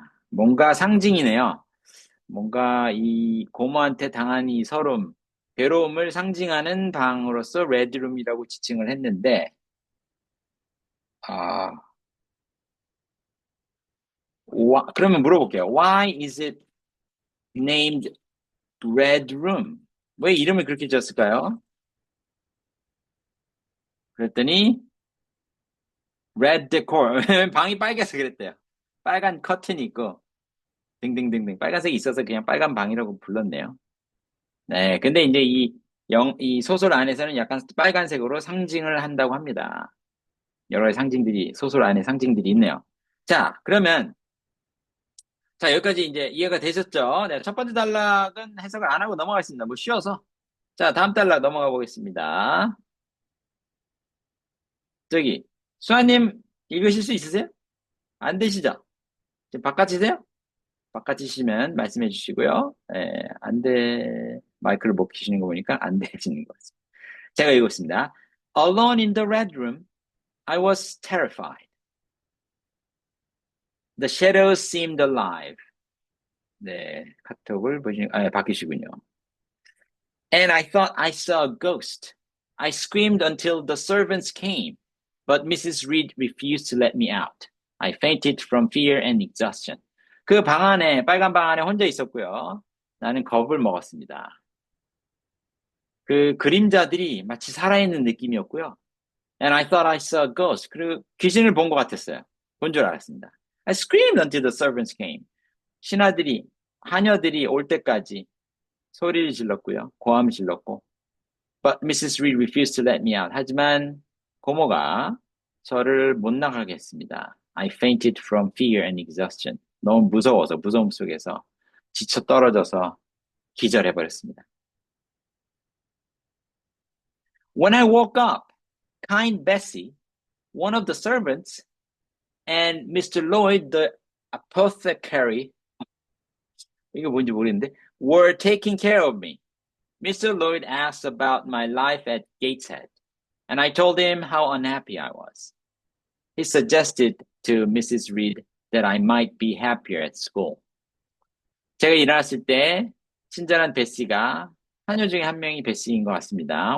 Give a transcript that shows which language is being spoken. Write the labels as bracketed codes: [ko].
[ko] 뭔가 상징이네요. 뭔가 이 고모한테 당한 이 서름, 괴로움을 상징하는 방으로서 레드룸이라고 지칭을 했는데, 아, 그러면 물어볼게요. [en] Why is it named Red Room? [ko] 왜 이름을 그렇게 지었을까요? 그랬더니 [en] Red Decor. [ko] 방이 빨개서 그랬대요. 빨간 커튼이 있고 등등등등 빨간색이 있어서 그냥 빨간 방이라고 불렀네요. 네, 근데 이제 이 소설 안에서는 약간 빨간색으로 상징을 한다고 합니다. 여러 가지 상징들이, 소설 안에 상징들이 있네요. 자, 그러면, 자, 여기까지 이제 이해가 되셨죠? 네, 첫 번째 단락은 해석을 안 하고 넘어가겠습니다. 뭐 쉬어서. 자, 다음 단락 넘어가 보겠습니다. 저기, 수아님, 읽으실 수 있으세요? 안 되시죠? 지금 바깥이세요? 바깥이시면 말씀해 주시고요. 안 돼, 마이크를 못 키시는 거 보니까 안 되시는 것 같습니다. 제가 읽겠습니다. [en] Alone in the red room, I was terrified. The shadows seemed alive. [ko] 네, 카톡을 바뀌시군요. [en] And I thought I saw a ghost. I screamed until the servants came, but Mrs. Reed refused to let me out. I fainted from fear and exhaustion. [ko] 그 방 안에, 빨간 방 안에 혼자 있었고요. 나는 겁을 먹었습니다. 그 그림자들이 마치 살아있는 느낌이었고요. [en] And I thought I saw a ghost. [ko] 그리고 귀신을 본 것 같았어요. 본 줄 알았습니다. [en] I screamed until the servants came. [ko] 신하들이, 하녀들이 올 때까지 소리를 질렀고요. 고함을 질렀고. [en] But Mrs. Reed refused to let me out. [ko] 하지만 고모가 저를 못 나가게 했습니다. [en] I fainted from fear and exhaustion. [ko] 너무 무서워서, 무서움 속에서 지쳐 떨어져서 기절해버렸습니다. [en] When I woke up, kind Bessie, one of the servants, and Mr. Lloyd, the apothecary, [ko] 이거 뭔지 모르겠는데, [en] were taking care of me. Mr. Lloyd asked about my life at Gateshead, and I told him how unhappy I was. He suggested to Mrs. Reed that I might be happier at school. [ko] 제가 일어났을 때 친절한 베시가 하녀 중에 한 명이 베시인 것 같습니다.